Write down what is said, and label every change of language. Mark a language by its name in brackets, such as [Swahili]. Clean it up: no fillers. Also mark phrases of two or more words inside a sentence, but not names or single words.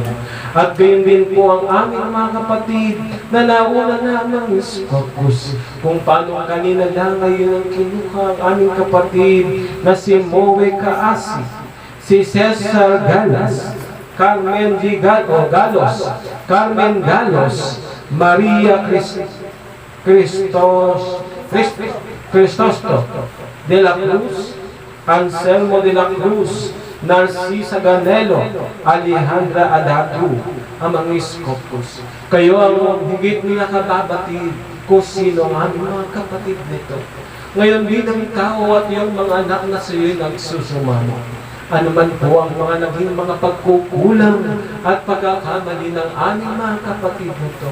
[Filipino] At gayon din po ang aming mga kapatid na nauna na Mang Iskopos, kung paano kanina lang ngayon ang kinuha ang aming kapatid na si Moe Kaasi, si Cesar Galas, Carmen Galos, Carmen Galos, Maria Cristosto de la Cruz, Anselmo de la Cruz, Narcisa Ganelo, Alejandra Adatu, ang mga Iskopos. Kayo ang higit na nakababatid kung sino ang aming mga kapatid nito. Ngayon bilang ikaw at iyong mga anak na sa iyo'y nagsusumama. Ano man po ang mga naging mga pagkukulang at pagkakamali ng aming mga kapatid na ito.